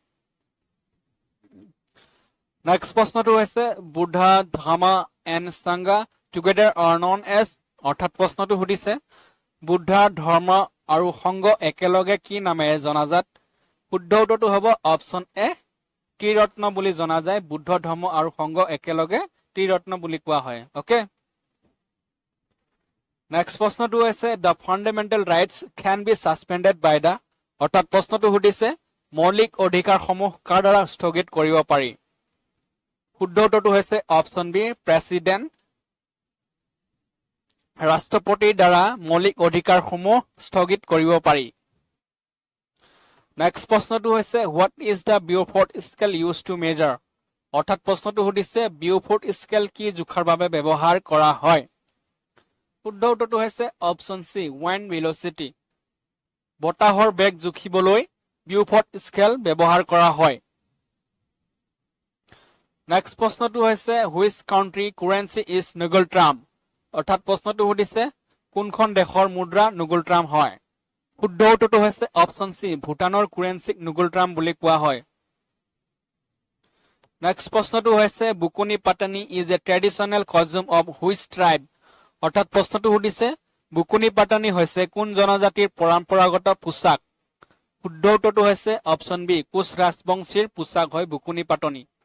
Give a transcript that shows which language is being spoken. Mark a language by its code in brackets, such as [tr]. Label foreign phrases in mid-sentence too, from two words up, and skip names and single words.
[as] নেক্সট প্ৰশ্নটো হৈছে [en] Buddha Dhamma and Sangha together are known as [as] অৰ্থাৎ প্ৰশ্নটো সুধিছে বুদ্ধা ধৰ্ম আৰু সংঘ একেলগে কি নামেৰে জনাজাত শুদ্ধ উত্তৰটো হ'ব [en] option A [as] ত্ৰিৰত্ন বুলি জনা যায় বুদ্ধ ধৰ্ম আৰু সংঘ একেলগে ত্ৰিৰত্ন বুলি কোৱা হয় ওকে নেক্সট প্ৰশ্নটো হৈছে [en] the fundamental rights can be suspended by the [as] অৰ্থাৎ প্ৰশ্নটো সুধিছে মৌলিক অধিকাৰসমূহ কাৰ দ্বাৰা স্থগিত কৰিব পাৰি শুদ্ধ উত্তৰটো হৈছে [en] option B president [as] ৰাষ্ট্ৰপতিৰ দ্বাৰা মৌলিক অধিকাৰসমূহ স্থগিত কৰিব পাৰি নেক্সট প্ৰশ্নটো হৈছে [en] what is the Beaufort scale used to measure [as] অৰ্থাৎ প্ৰশ্নটো সুধিছে [en] Beaufort scale [as] কি জোখাৰ বাবে ব্যৱহাৰ কৰা হয় শুদ্ধ উত্তৰটো হৈছে [en] option C wind velocity [as] বতাহৰ বেগ জুখিবলৈ [en] Beaufort scale [as] ব্যৱহাৰ কৰা হয় নেক্সট প্ৰশ্নটো হৈছে [en] which country currency is Nugal Tram [as] অৰ্থাৎ প্ৰশ্নটো সুধিছে কোনখন দেশৰ মুদ্ৰা নুগুল ট্ৰাম হয় শুদ্ধ উত্তৰটো হৈছে [en] option C [as] ভুটানৰ কুৰেন্সিক নুগুল ট্ৰাম বুলি কোৱা হয় নেক্সট প্ৰশ্নটো হৈছে বুকুনি পাটানি [en] is a traditional costume of which tribe [as] অৰ্থাৎ প্ৰশ্নটো সুধিছে বুকুনি পাটানি হৈছে কোন জনজাতিৰ পৰম্পৰাগত পোছাক শুদ্ধ উত্তৰটো হৈছে [en] option B [as] কোচ ৰাজবংশীৰ পোছাক হয় বুকুনি পাটনি